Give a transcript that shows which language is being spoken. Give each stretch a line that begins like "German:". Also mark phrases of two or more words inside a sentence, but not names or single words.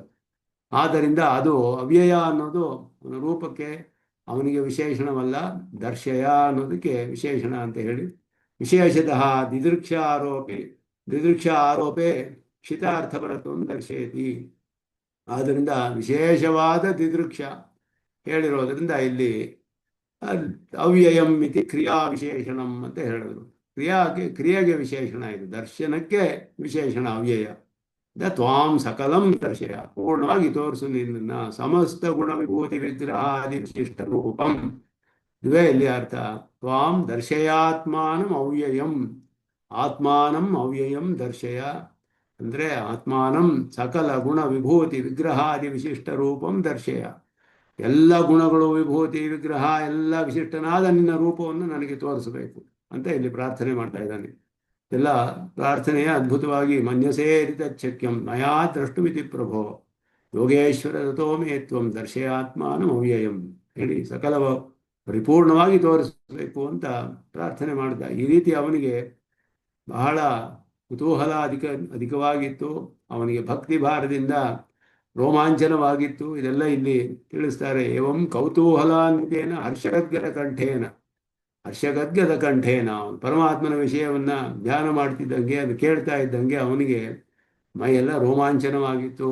Kannada: ಆದ್ದರಿಂದ ಅದು ಅವ್ಯಯ ಅನ್ನೋದು ರೂಪಕ್ಕೆ ಅವನಿಗೆ ವಿಶೇಷಣವಲ್ಲ, ದರ್ಶಯ ಅನ್ನೋದಕ್ಕೆ ವಿಶೇಷಣ ಅಂತ ಹೇಳಿ.
Sanskrit: ವಿಶೇಷತಃ ದಿದೃಕ್ಷ ಆರೋಪೆ ಕ್ಷಿತಾರ್ಥಪರತ್ವವನ್ನು ದರ್ಶಯತಿ.
Kannada: ಆದ್ದರಿಂದ ವಿಶೇಷವಾದ ದಿದೃಕ್ಷ ಹೇಳಿರೋದ್ರಿಂದ ಇಲ್ಲಿ
Sanskrit: ಅವ್ಯಯಂ ಇತಿ ಕ್ರಿಯಾ ವಿಶೇಷಣಂ
Kannada: ಅಂತ ಹೇಳಿದ್ರು. ಕ್ರಿಯೆಗೆ ವಿಶೇಷಣ ಇದು, ದರ್ಶನಕ್ಕೆ ವಿಶೇಷಣ ಅವ್ಯಯ.
Sanskrit: ತ್ವಾಂ ಸಕಲಂ ದರ್ಶಯ,
Kannada: ಪೂರ್ಣವಾಗಿ ತೋರಿಸು ನಿನ್ನ
Sanskrit: ಸಮಸ್ತ ಗುಣ ವಿಭೂತಿ ವಿಗ್ರಹಾದಿ ವಿಶಿಷ್ಟ ರೂಪಂ.
Kannada: ಇದುವೇ ಇಲ್ಲಿ ಅರ್ಥ.
Sanskrit: ತ್ವಾಂ ದರ್ಶಯಾತ್ಮಾನಂ ಅವ್ಯಯಂ, ಆತ್ಮಾನಂ ಅವ್ಯಯಂ ದರ್ಶಯ ಅಂದರೆ ಆತ್ಮಾನಂ ಸಕಲ ಗುಣ ವಿಭೂತಿ ವಿಗ್ರಹಾದಿ ವಿಶಿಷ್ಟ ರೂಪಂ ದರ್ಶಯ.
Kannada: ಎಲ್ಲ ಗುಣಗಳು ವಿಭೂತಿ ವಿಗ್ರಹ ಎಲ್ಲ ವಿಶಿಷ್ಟನಾದ ನಿನ್ನ ರೂಪವನ್ನು ನನಗೆ ತೋರಿಸಬೇಕು ಅಂತ ಇಲ್ಲಿ ಪ್ರಾರ್ಥನೆ ಮಾಡ್ತಾ ಇದ್ದಾನೆ. ಎಲ್ಲ ಪ್ರಾರ್ಥನೆಯ ಅದ್ಭುತವಾಗಿ
Sanskrit: ಮನ್ಯಸೇರಿತಚ್ಛಕ್ಯಂ ಮಯಾ ದ್ರಷ್ಟುಮಿತಿ ಪ್ರಭೋ ಯೋಗೇಶ್ವರ ತಥೋಮೇ ತ್ವಂ ದರ್ಶಯಾತ್ಮಾನಂ ಅವ್ಯಯಂ
Kannada: ಹೇಳಿ ಸಕಲ ಪರಿಪೂರ್ಣವಾಗಿ ತೋರಿಸಬೇಕು ಅಂತ ಪ್ರಾರ್ಥನೆ ಮಾಡಿದ. ಈ ರೀತಿ ಅವನಿಗೆ ಬಹಳ ಕುತೂಹಲ ಅಧಿಕವಾಗಿತ್ತು. ಅವನಿಗೆ ಭಕ್ತಿ ಭಾರದಿಂದ ರೋಮಾಂಚನವಾಗಿತ್ತು. ಇದೆಲ್ಲ ಇಲ್ಲಿ ತಿಳಿಸ್ತಾರೆ.
Sanskrit: ಏವಂ ಕೌತೂಹಲಾನ್ವಿತೇನ ಹರ್ಷಗದ್ಗದ ಕಂಠೇನ
Kannada: ಅವನು ಪರಮಾತ್ಮನ ವಿಷಯವನ್ನ ಧ್ಯಾನ ಮಾಡ್ತಿದ್ದಂಗೆ, ಅದು ಕೇಳ್ತಾ ಇದ್ದಂಗೆ ಅವನಿಗೆ ಮೈಯೆಲ್ಲ ರೋಮಾಂಚನವಾಗಿತ್ತು.